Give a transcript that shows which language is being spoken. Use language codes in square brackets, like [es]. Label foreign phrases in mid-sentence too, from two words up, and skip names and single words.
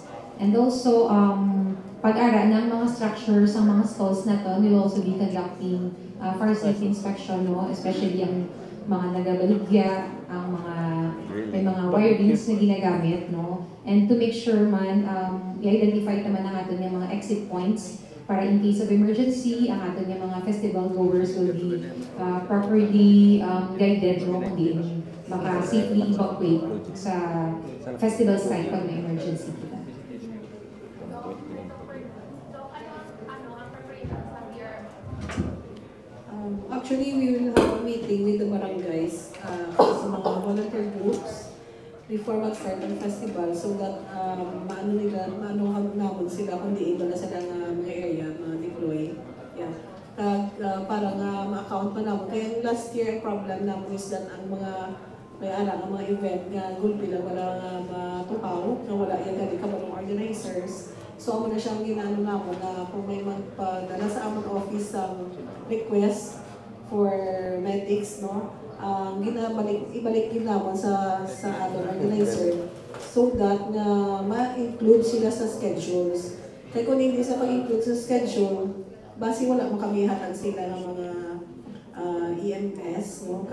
[en] And also, [hil] pag-ara ng mga structures ng mga stalls naton, [en] we will also be conducting fire safety inspection, no? [hil] Especially ang mga nagabaligya, ang mga may mga wirings na ginagamit, no? [en] And to make sure [hil] man, i-identify naman ang aton yung mga [en] exit points para in case of emergency, [hil] ang aton yung mga [en] festival goers will be properly guided, no? [hil] Kundi baka [en] safely evacuate [hil] sa festival site pag may emergency kita. [en] Actually, we will have a meeting with the barangays [hil] sa mga [en] volunteer groups before [hil] mag-start ang festival [en] so that [hil] maano naman sila kung di iba na sila nga mga area, mga deploy. Yeah. Para nga ma-account pa naman. Kaya [en] last year, [hil] problem naman [en] is that [hil] ang mga may alam ang mga event nga gulpi lang wala nga matukaw, na wala yung gali ka mga organizers. So, amo na siyang ginano naman na kung may magpadala sa amon office ang [en] request for medics, [hil] no? Ibalik din naman sa ating organizer [en] so that [hil] na ma-include sila sa schedules. Kaya kung hindi sa mag-include sa schedule, basi wala makamihatag sila ng mga EMS, no?